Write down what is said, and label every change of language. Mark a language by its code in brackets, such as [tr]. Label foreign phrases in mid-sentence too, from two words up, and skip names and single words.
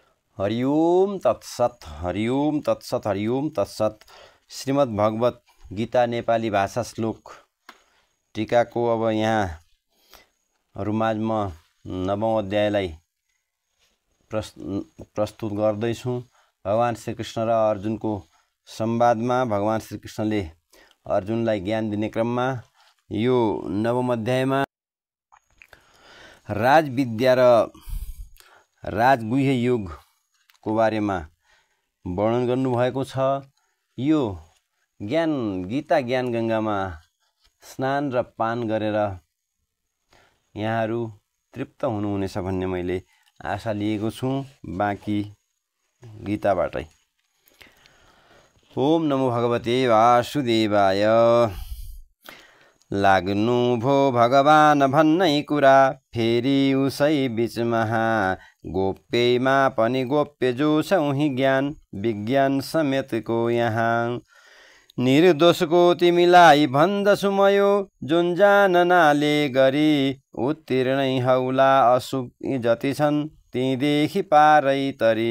[sa] हरिओम तत्सत हरिओम तत्सत हरिओम तत्सत। [ne] श्रीमद् भगवत गीता नेपाली भाषा श्लोक टीकाको अब यहाँहरुमाझ म 9औं अध्यायलाई प्रस्तुत गर्दैछु। भगवान श्रीकृष्ण र अर्जुनको संवादमा भगवान श्रीकृष्णले अर्जुनलाई ज्ञान दिने क्रममा यो 9औं अध्यायमा राजविद्या र राजगुह्य योगको बारेमा वर्णन गर्नुभएको छ। यो ज्ञान गीता ज्ञान गंगामा स्नान र पान गरेर यहाँहरु तृप्त हुनुहुनेछ भन्ने मैले आशा लिएको छु। बाँकी गीताबाटै। [sa] ओम नमो भगवते वासुदेवाय। [ne] लाग्नु भो भगवान भन्नै कुरा, फेरि उसै बीचमा गोप्यैमा पनि गोप्य जो छ उही ज्ञान विज्ञान समेतको यहाँ। निर्दोषको तिमीलाई भन्दछु म यो, जुन जाननाले गरी उत्तीर्णै हौला अशुभ जति छन् तीदेखि पारै तरी।